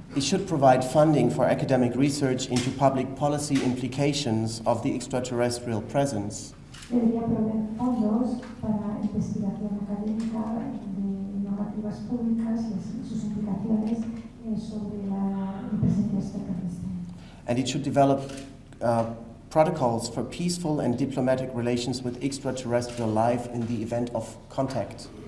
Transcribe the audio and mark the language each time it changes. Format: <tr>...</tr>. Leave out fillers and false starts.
<en>It should provide funding for academic research into public policy implications of the extraterrestrial presence.</en> <es>Debería proveer fondos para investigación académica de normativas públicas y sus implicaciones sobre la presencia extraterrestre.</es> <en>And it should develop protocols for peaceful and diplomatic relations with extraterrestrial life in the event of contact.</en>